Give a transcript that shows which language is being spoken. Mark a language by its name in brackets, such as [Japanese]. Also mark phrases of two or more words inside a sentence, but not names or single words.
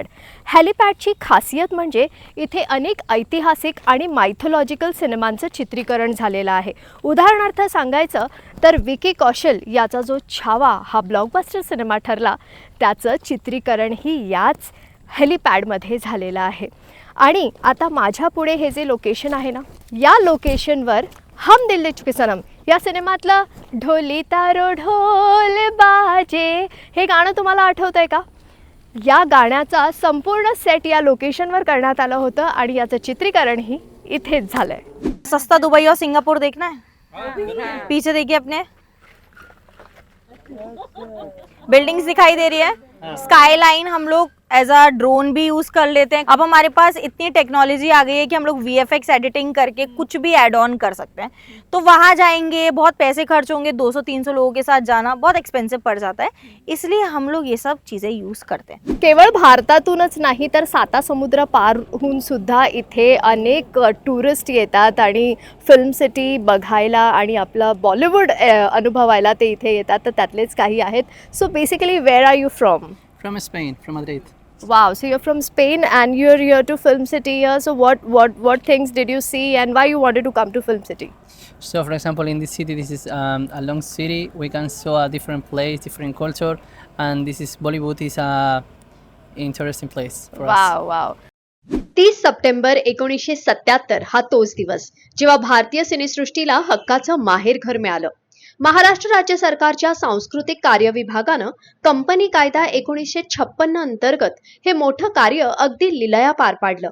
[Marathi] हॅलिपॅडची खासियत म्हणजे इथे अनेक ऐतिहासिक आणि मायथॉलॉजिकल सिनेमांचं चित्रीकरण झालेलं आहे. उदाहरणार्थ सांगायचं तर विकी कौशल याचा जो छावा हा ब्लॉकबस्टर सिनेमा ठरला त्याचं चित्रीकरणही याच हेलिपॅडमध्ये झालेलं आहे. आणि आता माझ्या पुढे हे जे लोकेशन आहे ना या लोकेशनवर हम दिल दे चुके सनम या सिनेमातलं ढोली तारो ढोल बाजे हे गाणं तुम्हाला आठवतंय का? या गाण्याचा संपूर्ण सेट या लोकेशनवर करण्यात आलं होतं आणि याचं चित्रीकरणही इथेच झालंय. [Hindi] सस्ता दुबई और सिंगापुर देखना है? पीछे देखिए अपने बिल्डिंग्स दिखाई दे रही है. [English] sky line [Hindi] हम लोग [English] as a drone [Hindi] भी यूज कर लेते हैं. अब हमारे पास इतनी टेक्नोलॉजी आ गई है कि हम लोग VFX एडिटिंग करके कुछ भी [English] add on [Hindi] कर सकते हैं. तो वहाँ जाएंगे, बहुत पैसे खर्च होंगे, 200-300 लोगों के साथ जाना बहुत एक्सपेंसिव पड़ जाता है. इसलिए हम लोग ये सब चीज़ें यूज़ करते हैं. [Marathi] केवळ भारतातूनच नाही तर साता समुद्र पारहून सुद्धा इथे अनेक टुरिस्ट येतात आणि फिल्म सिटी बघायला आणि आपलं बॉलिवूड अनुभवायला ते इथे येतात. तर त्यातलेच काही आहेत. [English] So basically where are you from? From Spain, from Madrid. Wow, so you're from Spain and you're here to Film City here. So what things did you see and why you wanted to come to Film City? So, for example, in this city, this is a long city. We can show a different place, different culture, and this is Bollywood is a interesting place for us. wow wow. [Marathi] 30 सप्टेंबर 1977 हा तोच दिवस जेव्हा भारतीय सिनेसृष्टीला हक्काचं माहेरघर मिळालं. महाराष्ट्र राज्य सरकारच्या सांस्कृतिक कार्य विभागानं कंपनी कायदा 1956 अंतर्गत हे मोठं कार्य अगदी लिलया पार पाडलं.